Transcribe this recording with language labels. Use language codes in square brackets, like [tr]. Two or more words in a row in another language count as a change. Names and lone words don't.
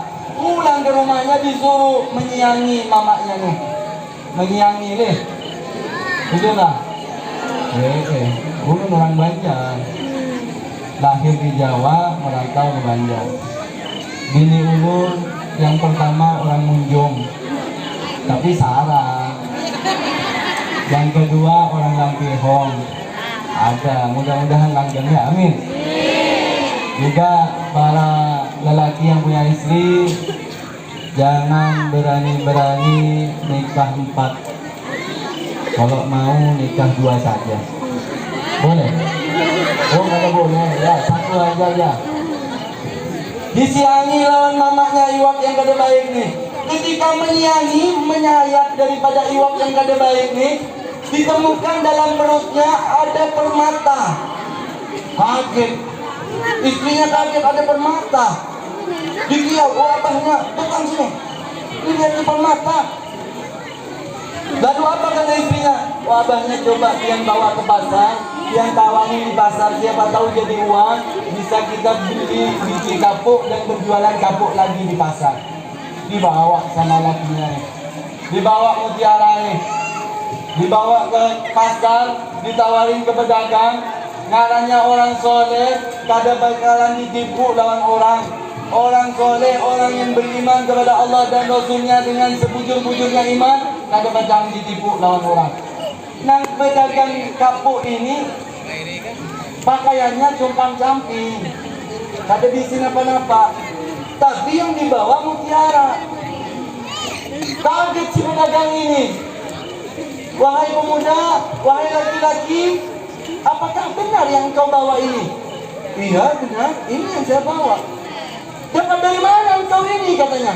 [id] Pulang ke rumahnya disuruh menyiangi mamanya nih. Menyiangi nih. Betul nggak? [bjn] Ulun orang Banjar. [id] Lahir di Jawa, merantau ke Banjar. [bjn] Bini ulun yang pertama orang Munjung, tapi Sarang. [id] Yang kedua orang Lampihong. Ada, mudah-mudahan langgeng ya, amin. Juga para lelaki yang punya istri, jangan berani-berani nikah 4. Kalau mau nikah 2 saja. Boleh? Oh, [bjn] kada boleh. Ya, 1 aja ya. Disiangi lawan mamanya iwak yang kada baik nih. [id] Ketika menyiangi, menyayat daripada iwak yang kada baik nih, ditemukan dalam perutnya ada permata. Kaget. Istrinya kaget, ada permata. Dikiau, oh abahnya, datang sini. Lihat di permata. Lalu apa kata istrinya? Oh abahnya coba yang bawa ke pasar, yang tawarin di pasar, siapa tahu jadi uang, bisa kita beli biji kapuk dan berjualan kapuk lagi di pasar. Dibawa sama lakinya nih. Dibawa mutiara nih. Dibawa ke pasar, ditawarin ke pedagang, ngarannya orang soleh, kada bakalan ditipu lawan orang. Orang soleh, orang yang beriman kepada Allah dan Rasulnya dengan sebujur-bujurnya iman, kada bakalan ditipu lawan orang. [bjn] Nang pedagang kapuk ini, pakaiannya compang-camping, kada diisi napa-napa, [id] tapi yang dibawa mutiara. Kaget si pedagang ini. Wahai pemuda, wahai laki-laki, apakah benar yang kau bawa ini? Iya benar, ini yang saya bawa. Dapat dari mana engkau ini katanya?